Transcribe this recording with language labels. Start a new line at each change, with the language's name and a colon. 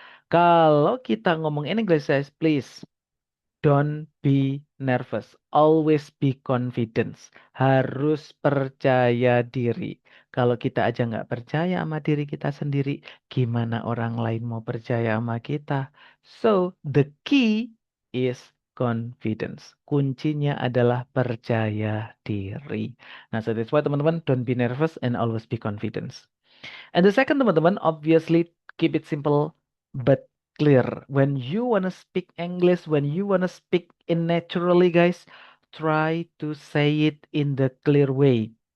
Indonesian: Kalau kita ngomong
English: in English, guys, please don't be nervous. Always be confident.
Indonesian: Harus percaya diri. Kalau kita aja nggak percaya sama diri kita sendiri, gimana orang lain mau percaya sama kita?
English: So, the key is confidence.
Indonesian: Kuncinya adalah percaya diri.
English: Nah, so that's why teman-teman, don't be nervous and always be confident. And the second, teman-teman, obviously keep it simple but clear. When you wanna speak English, when you wanna speak in naturally, guys, try to say it in the clear way.